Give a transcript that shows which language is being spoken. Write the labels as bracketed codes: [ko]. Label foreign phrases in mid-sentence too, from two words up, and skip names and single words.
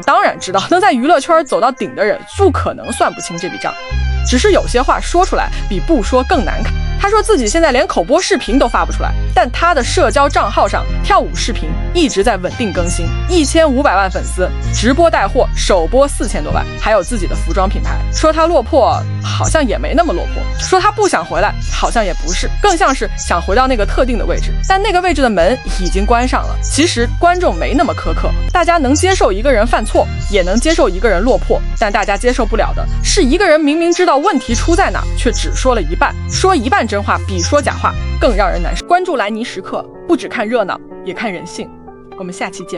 [zh] 當然知道，能在娛樂圈走到頂的人不可能算不清這筆賬，只是有些話說出來比不說更難看。他說自己現在連口播視頻都發不出來，但他的社交賬號上跳舞視頻一直在穩定更新，1500萬粉絲，直播帶貨首播4000多萬，還有自己的服裝品牌。說他落魄，好像也沒那麼落魄；說他不想回來，好像也不是，更像是想回到那個特定的位置，但那個位置的門已經關上了。其實觀眾沒那麼苛刻，大家能接受一個人犯錯，也能接受一個人落魄，但大家接受不了的是一個人明明知道問題出在哪，卻只說了一半，說一半真話比說假話更讓人難受。關注蘭尼時刻，不只看熱鬧，也看人性。我們下期見面。